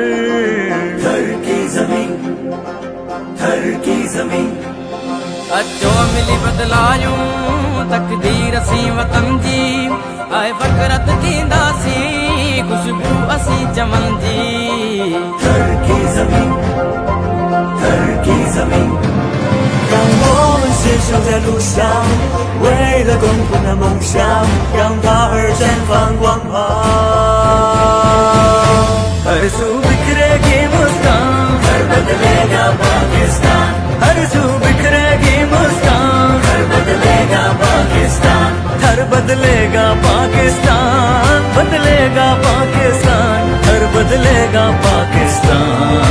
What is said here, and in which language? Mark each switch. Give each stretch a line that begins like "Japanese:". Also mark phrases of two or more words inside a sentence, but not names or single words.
Urdu: گھر کی زمین، گھر کی زمین,
Sindhi: اچو ملي بدلايون تقدير اسين وطن جي، آئي فقرت ٿينداسين خوشبو اسين چمن جي.
Urdu: گھر کی زمین، گھر کی زمین,
Chinese: 让我们携手在路上，为了共同的梦想，让它儿绽放光芒。
Urdu: ہر سو بکھرے گی مسکان, گھر بدلے گا پاکستان, ہر سو بکھرے گی مسکان, گھر بدلے گا پاکستان, ہر بدلے گا پاکستان، بدلے گا پاکستان، ہر بدلے گا پاکستان,